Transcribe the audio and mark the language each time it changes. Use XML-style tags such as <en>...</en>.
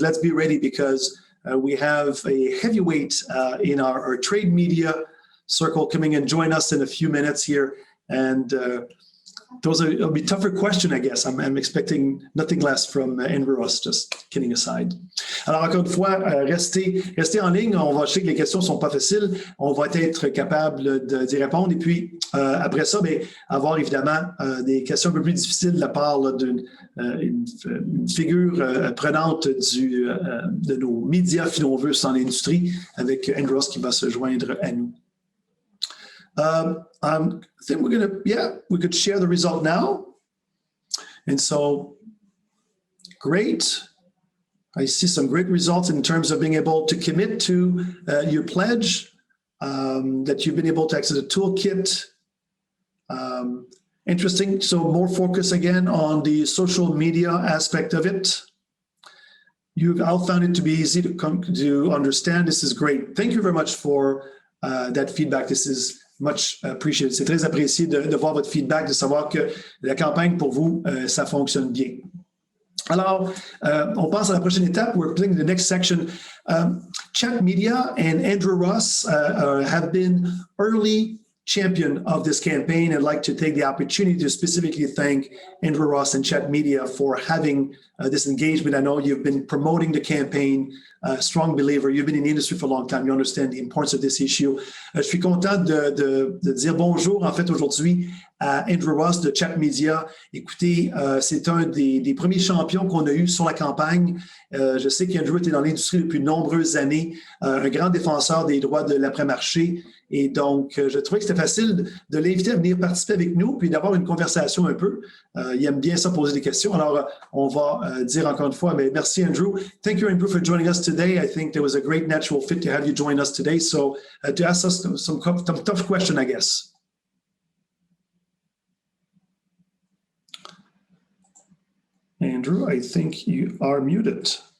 <en>Let's be ready because we have a heavyweight in our trade media circle coming and join us in a few minutes here. And it'll be tougher question, I guess. I'm expecting nothing less from Andrew Ross, just kidding aside.</en> <fr>Alors, encore une fois, restez en ligne. Je sais que les questions ne sont pas faciles. On va être capable d'y répondre. Et puis, après ça, avoir évidemment des questions un peu plus difficiles de la part d'une figure prenante de nos médias, si on veut, sans l'industrie, avec Andrew Ross qui va se joindre à nous.</fr> <en>I think we could share the result now. And so, great. I see some great results in terms of being able to commit to your pledge, that you've been able to access the toolkit. Interesting. So more focus again on the social media aspect of it. You've all found it to be easy to understand. This is great. Thank you very much for that feedback. This is much appreciated.</en> <fr>C'est très apprécié de voir votre feedback, de savoir que la campagne pour vous, ça fonctionne bien. Alors, on passe à la prochaine étape.</fr> <en>We're playing the next section. Chat Media and Andrew Ross have been early champion of this campaign. I'd like to take the opportunity to specifically thank Andrew Ross and Chat Media for having this engagement. I know you've been promoting the campaign, strong believer. You've been in the industry for a long time. You understand the importance of this issue.</en> <fr>Je suis content de dire bonjour, en fait, aujourd'hui à Andrew Ross de Chat Media. Écoutez, c'est un des premiers champions qu'on a eu sur la campagne. Je sais qu'Andrew était dans l'industrie depuis de nombreuses années, un grand défenseur des droits de l'après-marché. Et donc, je trouvais que c'était facile de l'inviter à venir participer avec nous puis d'avoir une conversation un peu. Il aime bien ça, poser des questions. Alors, on va dire encore une fois, mais merci, Andrew.</fr> <en>Thank you, Andrew, for joining us today. I think there was a great natural fit to have you join us today. So, to ask us some tough question, I guess. Andrew, I think you are muted.</en>